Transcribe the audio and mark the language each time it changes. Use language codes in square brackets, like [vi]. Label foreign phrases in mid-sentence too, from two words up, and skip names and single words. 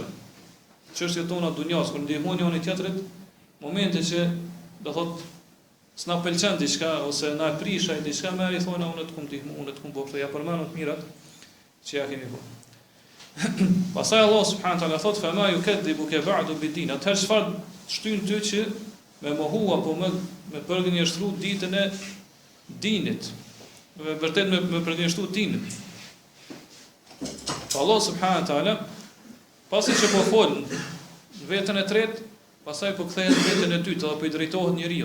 [sq] Çështjet tona dunjas kur ndihmoni njëri tjetrit, momente që do thotë s'na pëlqen diçka ose na prish ai diçka, më I thonë unë të kum ndihmu, unë të kum bëj, ja përmend të mirat që ja kemi bërë. [ar] Pastaj Allah سبحانه وتعالى thot فما يكذبك بعد بالدين. [sq] Atëherë çfarë shtyn ty që me mohu apo me përgënjeshtru ditën e dinit. Vërtet me përgënjeshtru dinit. Allah [ar] سبحانه وتعالى [sq] pasi që po fol vetën e tretë, pastaj po kthehet në vetën e dytë dhe po I drejtohet njeriu.